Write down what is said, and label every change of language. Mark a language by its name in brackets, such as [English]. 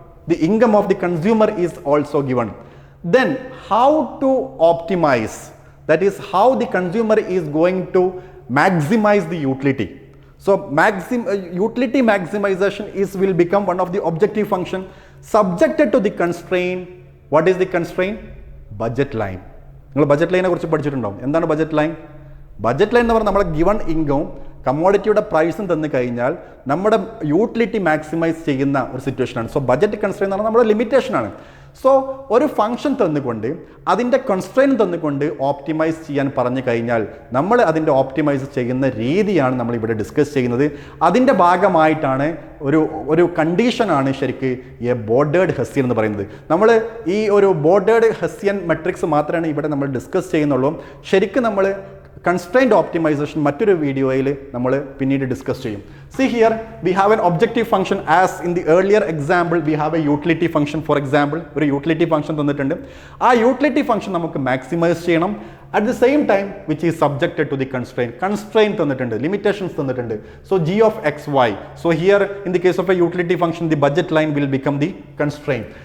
[English] The income of the consumer is also given. Then how to optimize, that is how the consumer is going to maximize the utility. So utility maximization will become one of the objective function subjected to the constraint. What is the constraint? Budget line. [Malayalam] നിങ്ങൾ budget ലൈനെ കുറിച്ച് പഠിച്ചിട്ടുണ്ടാവും. എന്താണ് budget line? Budget line എന്ന് പറഞ്ഞാൽ നമ്മുടെ given ഇൻകവും കമ്മോഡിറ്റിയുടെ പ്രൈസും തന്നു കഴിഞ്ഞാൽ നമ്മുടെ യൂട്ടിലിറ്റി മാക്സിമൈസ് ചെയ്യുന്ന ഒരു സിറ്റുവേഷനാണ്. സോ ബജറ്റ് കൺസ്ട്രെയിൻ എന്ന് പറഞ്ഞാൽ നമ്മുടെ ലിമിറ്റേഷനാണ്. സോ ഒരു ഫംഗ്ഷൻ തന്നുകൊണ്ട് അതിൻ്റെ കൺസ്ട്രെയിൻ തന്നുകൊണ്ട് ഓപ്റ്റിമൈസ് ചെയ്യാൻ പറഞ്ഞു കഴിഞ്ഞാൽ നമ്മൾ അതിൻ്റെ ഓപ്റ്റിമൈസ് ചെയ്യുന്ന രീതിയാണ് നമ്മൾ ഇവിടെ ഡിസ്കസ് ചെയ്യുന്നത്. അതിൻ്റെ ഭാഗമായിട്ടാണ് ഒരു കണ്ടീഷനാണ് ശരിക്ക് എ ബോർഡേഡ് ഹെസ്സിയൻ എന്ന് പറയുന്നത്. നമ്മൾ ഈ ഒരു ബോർഡേഡ് ഹെസ്സിയൻ മെട്രിക്സ് മാത്രമാണ് ഇവിടെ നമ്മൾ ഡിസ്കസ് ചെയ്യുന്നുള്ളൂ. ശരിക്കും നമ്മൾ constraint optimization മറ്റൊരു വീഡിയോയിൽ നമ്മൾ പിന്നീട് ഡിസ്കസ് ചെയ്യും. [English] See here, we have an objective function as in the earlier example we have a utility function. For example, [Malayalam] ഒരു utility function തന്നിട്ടുണ്ട്. ആ utility function നമുക്ക് maximize ചെയ്യണം. [English] At the same time which is subjected to the constraint [Malayalam] തന്നിട്ടുണ്ട്, limitations തന്നിട്ടുണ്ട്. [English] So g of xy. So here in the case of a utility function, the budget line will become the constraint.